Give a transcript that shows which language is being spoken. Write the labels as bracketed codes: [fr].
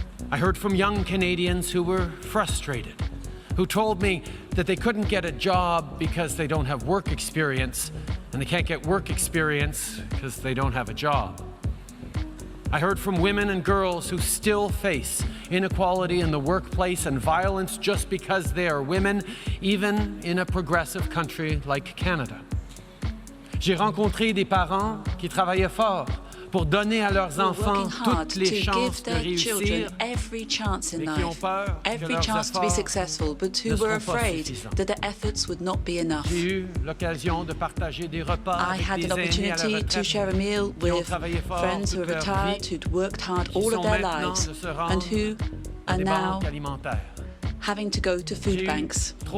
[en] I heard from young Canadians who were frustrated, who told me that they couldn't get a job because they don't have work experience, and they can't get work experience because they don't have a job. I heard from women and girls who still face inequality in the workplace and violence just because they are women, even in a progressive country like Canada. [fr] J'ai rencontré des parents qui travaillaient fort pour donner à leurs enfants toutes les chances de réussir, [en] every chance in life, every chance to be successful, but who were afraid that their efforts would not be enough. I had an opportunity to share a meal with friends who are retired, who'd worked hard all of their lives, and who are now having to go to food banks.